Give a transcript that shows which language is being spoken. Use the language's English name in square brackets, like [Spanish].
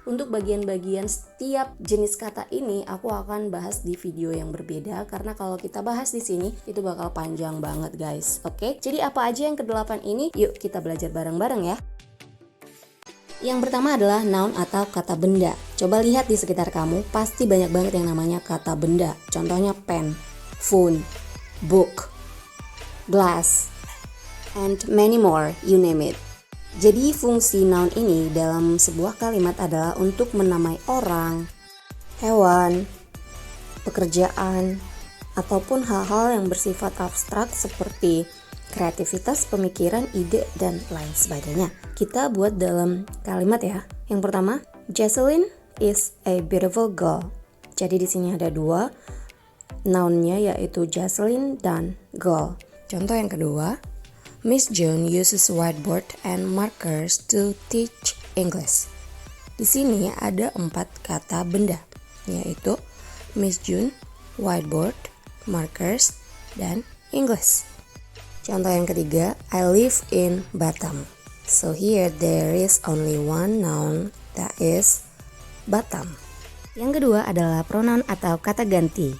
[Indonesian] Untuk bagian-bagian setiap jenis kata ini aku akan bahas di video yang berbeda karena kalau kita bahas di sini itu bakal panjang banget guys. Oke, jadi apa aja yang ke-8 ini? Yuk kita belajar bareng-bareng ya. Yang pertama adalah noun atau kata benda. Coba lihat di sekitar kamu, pasti banyak banget yang namanya kata benda. Contohnya [English] pen, phone, book, glass, and many more, you name it. [Indonesian] Jadi fungsi noun ini dalam sebuah kalimat adalah untuk menamai orang, hewan, pekerjaan, ataupun hal-hal yang bersifat abstrak seperti kreativitas, pemikiran, ide, dan lain sebagainya. Kita buat dalam kalimat ya. Yang pertama, [English] Jocelyn is a beautiful girl. [Indonesian] Jadi di sini ada dua nounnya yaitu Jocelyn dan girl. Contoh yang kedua, [English] Miss June uses whiteboard and markers to teach English. [Indonesian] Di sini ada 4 kata benda, yaitu Miss June, whiteboard, markers, dan English. Contoh yang ketiga, [English] I live in Batam. So here there is only one noun, that is Batam. [Indonesian] Yang kedua adalah pronoun atau kata ganti.